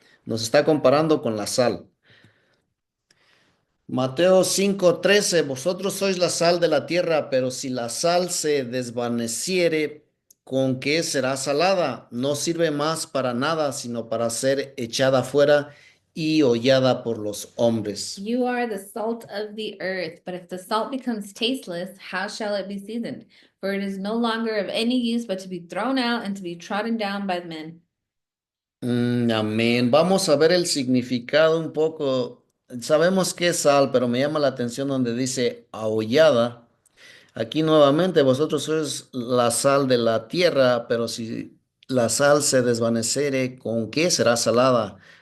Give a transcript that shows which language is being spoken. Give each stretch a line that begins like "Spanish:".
Spanish: Nos está comparando con la sal. Mateo 5:13, vosotros sois la sal de la tierra, pero si la sal se desvaneciere, ¿con qué será salada? No sirve más para nada, sino para ser echada fuera y hollada por los hombres.
English: You are the salt of the earth, but if the salt becomes tasteless, how shall it be seasoned? For it is no longer of any use but to be thrown out and to be trodden down by men.
Spanish: Amén. Vamos a ver el significado un poco. Sabemos que es sal, pero me llama la atención donde dice ahollada. Aquí nuevamente, vosotros sois la sal de la tierra, pero si la sal se desvaneciere, ¿con qué será salada?